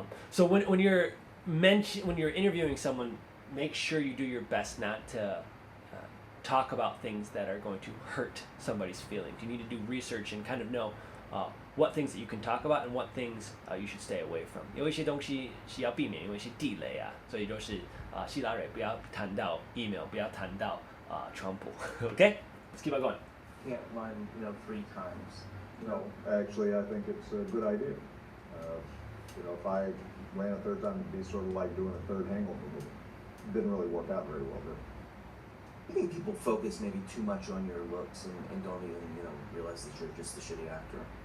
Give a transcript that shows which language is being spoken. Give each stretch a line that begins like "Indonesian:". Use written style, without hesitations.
English: So when you're interviewing someone, make sure you do your best not to talk about things that are going to hurt somebody's feelings. You need to do research and kind of know what things that you can talk about and what things you should stay away from.
Chinese: 有一些东西是要避免，因为是地雷啊，所以就是希拉蕊不要谈到 email， 不要谈到川普。
English: Okay, let's keep on going. Can't run, 3 times. No, actually, I think it's a good idea. If I ran a third time, it'd be sort of like doing a third hangover movie. Didn't really work out very well, did it? I think people focus maybe too much on your looks and don't even, realize that you're just a shitty actor.